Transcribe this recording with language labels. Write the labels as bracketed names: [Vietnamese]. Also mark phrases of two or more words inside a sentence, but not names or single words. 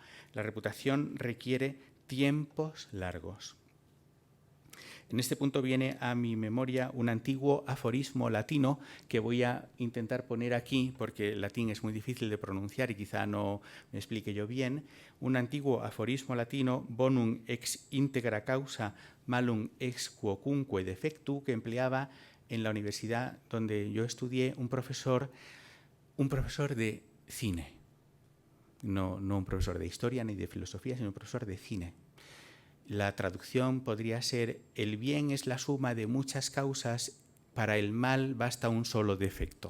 [Spanish] La reputación requiere tiempos largos. En este punto viene a mi memoria un antiguo aforismo latino que voy a intentar poner aquí, porque el latín es muy difícil de pronunciar y quizá no me explique yo bien. Un antiguo aforismo latino, [Latin] bonum ex integra causa malum ex quocunque defectu, [Spanish] que empleaba en la universidad donde yo estudié un profesor de cine. No un profesor de historia ni de filosofía, sino un profesor de cine. La traducción podría ser: el bien es la suma de muchas causas, para el mal basta un solo defecto.